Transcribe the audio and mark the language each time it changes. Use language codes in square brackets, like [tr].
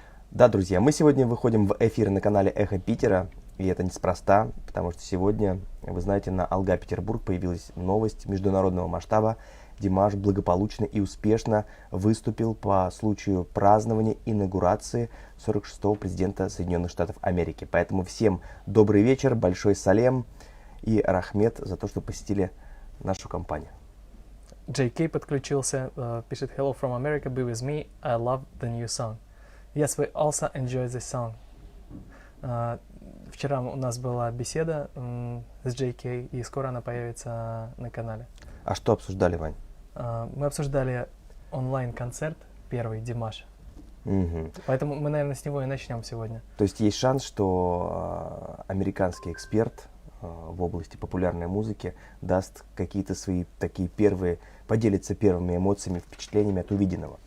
[ru] Да, друзья, мы сегодня выходим в эфир на канале Эхо Питера. И это неспроста, потому что сегодня, вы знаете, на Алга Петербург появилась новость международного масштаба. Димаш благополучно и успешно выступил по случаю празднования инаугурации 46-го президента Соединенных Штатов Америки. Поэтому всем добрый вечер, большой салем и рахмет за то, что посетили нашу компанию. [en] JK [ru] подключился, пишет [en] hello from America, be with me, I love the new song. Yes, we also enjoy the song. [ru] Вчера у нас была беседа с JK, и скоро она появится на канале. А что обсуждали, Вань? Мы обсуждали онлайн-концерт первый Димаша. Угу. Поэтому мы, наверное, с него и начнем сегодня. То есть есть шанс, что американский эксперт в области популярной музыки даст какие-то свои такие первые, поделится первыми эмоциями, впечатлениями от увиденного.